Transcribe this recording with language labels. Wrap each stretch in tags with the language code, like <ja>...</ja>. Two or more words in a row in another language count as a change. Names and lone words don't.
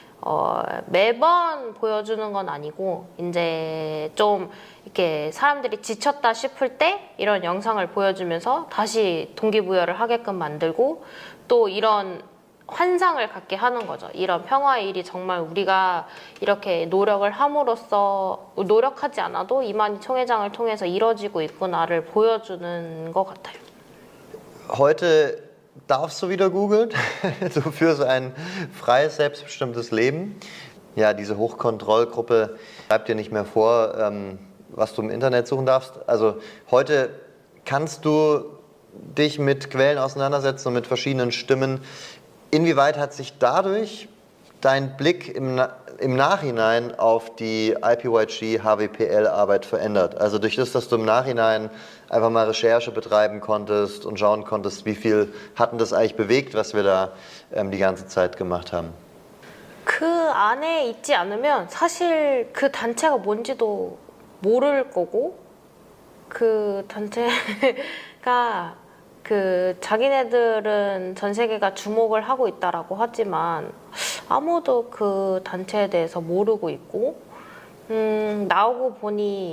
<ko>매번 보여주는 건 아니고 이제 좀 이렇게 사람들이 지쳤다 싶을 때 이런 영상을 보여주면서 다시 동기부여를 하게끔 만들고 또 이런 환상을 갖게 하는 거죠. 이런 평화의 일이 정말 우리가 이렇게 노력을 함으로써 노력하지 않아도 이만희 총회장을 통해서 이뤄지고 있구나를 보여주는 것 같아요.</ko> <de>Heute darfst du wieder googeln. Du führst ein freies, selbstbestimmtes Leben. Ja, diese Hochkontrollgruppe schreibt dir nicht mehr vor, was du im Internet suchen darfst. Also heute kannst du dich mit Quellen auseinandersetzen und mit verschiedenen Stimmen. Inwieweit hat sich dadurch dein Blick im Nachhinein auf die IPYG-HWPL-Arbeit verändert? Also durch das, dass du im Nachhinein einfach mal Recherche betreiben konntest und schauen konntest, wie viel hatten das eigentlich bewegt, was wir da die ganze Zeit gemacht haben?</de> <ko>그 안에 있지 않으면 사실 그 단체가 뭔지도 모를 거고 그 단체가 그 자기네들은 전 세계가 주목을 하고 있다라고 하지만 아무도 그 단체에 대해서 모르고 있고 나오고 보니</ko>